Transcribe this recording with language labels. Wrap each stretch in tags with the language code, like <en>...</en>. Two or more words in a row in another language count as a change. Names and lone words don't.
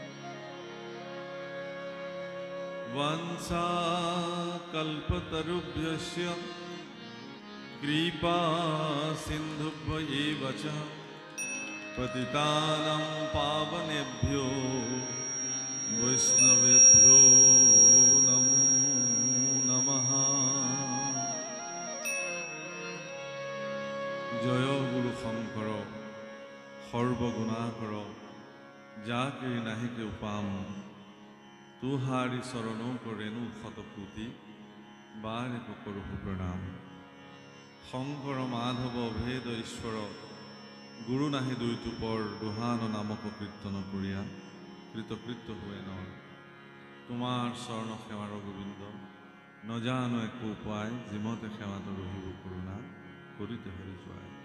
<sa>वंशाकल्पतरुभ्यश्च कृपा सिन्धुभ्यैव च पतितानां पावनेभ्यो वैष्णवेभ्यो नमो नमः।</sa> <as>जय गुरु शंकर सर्वगुणाकर जाके কিৰি নাহিকে উপাম তুহাৰি চৰণৌ কৰেণু শতকোটি বাৰে কৰোঁ প্ৰণাম শংকৰ মাধৱ ভেদ ঈশ্বৰ গুৰু নাহি দুই টুপৰ দুহান নামক কীৰ্তন কৰিয়া কৃতকৃত্য হুৱে নৰ তোমাৰ চৰণ সেৱাৰ গোবিন্দ নজানো একো উপায় যিমতে সেৱাত ৰহিব কৰোণা কৰিতে হৰি যোৱাই</as>